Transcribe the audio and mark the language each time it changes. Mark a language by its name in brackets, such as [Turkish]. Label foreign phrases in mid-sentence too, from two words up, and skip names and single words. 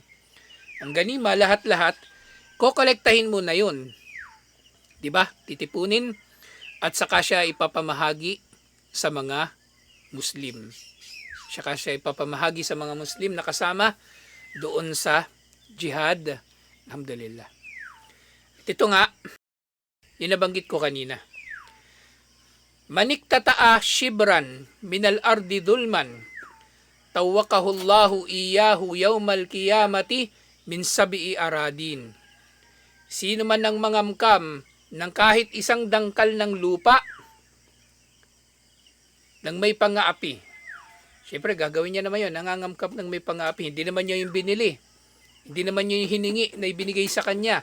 [Filipino] Ang ganima, lahat-lahat, kokolektahin mo na yun. Diba? Titipunin at saka siya ipapamahagi sa mga Muslim. Saka siya ipapamahagi sa mga Muslim na kasama doon sa jihad. Alhamdulillah. Ito nga, inabanggit ko kanina. [Arabic] من اقتطع شبرا من الأرض ظلما طوقه الله إياه يوم القيامة من سبع أرضين. [Filipino] Sino man ang mangamkam ng kahit isang dangkal ng lupa ng may pangaapi. Siyempre gagawin niya naman yun, nangangamkam ng may pangaapi. Hindi naman niya yung binili. Hindi naman niya yung hiningi na ibinigay sa kanya.